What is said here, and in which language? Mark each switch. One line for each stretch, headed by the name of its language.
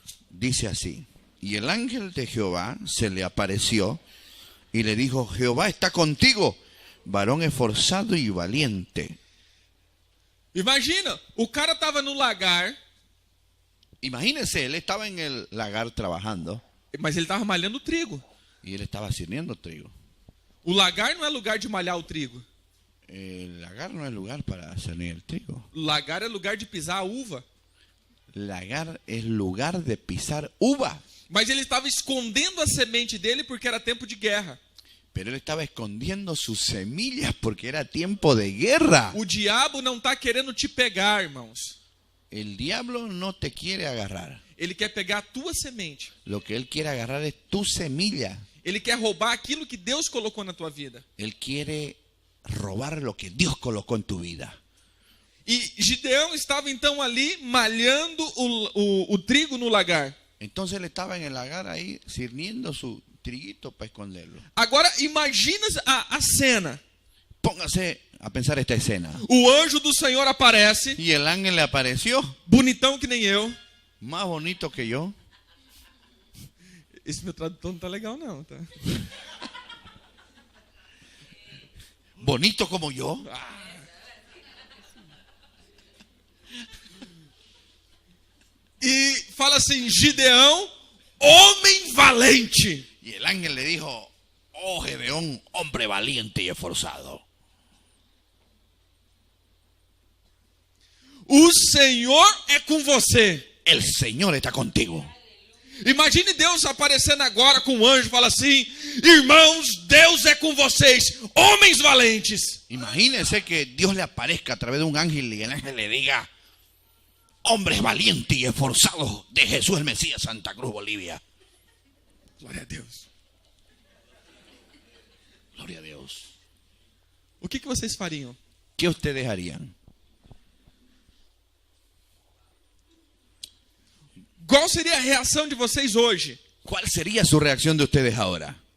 Spanish: Dice así: y el ángel de Jehová se le apareció y le dijo, Jehová está contigo, varón esforzado y valiente.
Portuguese: Imagina, o cara estava no lagar,
Spanish: Imagínese, él estaba en el lagar trabajando
Portuguese: mas ele estava malhando trigo.
Spanish: y él estaba sirviendo trigo.
Portuguese: O lagar não é lugar de malhar o trigo.
Spanish: El lagar no es lugar para cernir el trigo.
Portuguese: O lagar é lugar de pisar a uva.
Spanish: Lagar es lugar de pisar uva.
Portuguese: Mas ele estava escondendo a semente dele porque era tempo de guerra.
Spanish: Pero él estaba escondiendo sus semillas porque era tiempo de guerra.
Portuguese: O diabo não está querendo te pegar, irmãos.
Spanish: El diablo no te quiere agarrar.
Portuguese: Ele quer pegar a tua semente.
Spanish: Lo que él quiere agarrar es tu semilla.
Portuguese: Ele quer roubar aquilo que Deus colocou na tua vida.
Spanish: Él quiere robar lo que Dios colocó en tu vida.
Portuguese: E Gideão estava então ali malhando o trigo no lagar.
Spanish: Entonces él estaba en el lagar ahí sirviendo su triguito para esconderlo.
Portuguese: Agora imagina a cena.
Spanish: Póngase a pensar esta escena.
Portuguese: O anjo do Senhor aparece,
Spanish: Y el ángel le apareció,
Portuguese: bonitão que nem eu.
Spanish: más bonito que yo.
Portuguese: Esse meu tradutor não tá legal não, tá?
Spanish: Bonito como yo.
Portuguese: E fala assim, Gideão, homem valente.
Spanish: Y el ángel le dijo, oh Gedeón, hombre valiente y esforzado.
Portuguese: O Senhor é com você.
Spanish: El Señor está contigo.
Portuguese: Imagine Deus aparecendo agora com um anjo e fala assim, irmãos, Deus é com vocês, homens valentes.
Spanish: Imagínense que Dios le aparezca a través de un ángel y el ángel le diga, hombres valientes y esforzados de Jesús el Mesías, Santa Cruz, Bolivia.
Portuguese: Glória a Deus.
Spanish: Gloria a Dios.
Portuguese: O que vocês fariam?
Spanish: ¿Qué ustedes harían?
Portuguese: Qual seria a reação de vocês hoje?
Spanish: ¿Cuál sería su reacción de ustedes ahora?